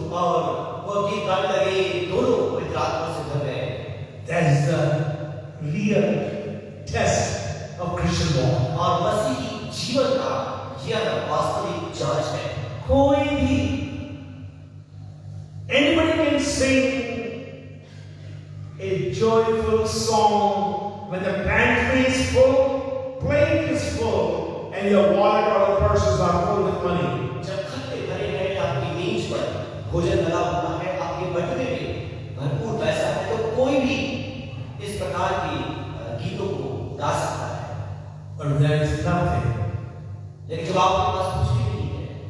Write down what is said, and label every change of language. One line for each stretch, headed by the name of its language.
Hindi: और वो गीत गाने लगे, दोनों पवित्र आत्मा से भर गए।
English: That is the real test of Christian walk.
Hindi: और मसीही जीवन का यह वास्तविक जांच है। कोई भी,
English: anybody can sing a joyful song when the pantry is full, plate is full, and your wallet or the purses are full with money.
Hindi: जब खत्ते भरे हैं आपकी मेज पर भोजन लगा हुआ है, आपके बटुए में भरपूर पैसा है, तो कोई भी इस प्रकार के गीतों को गा सकता है।
English: But there is nothing.
Hindi: लेकिन जब आपके पास कुछ भी नहीं है,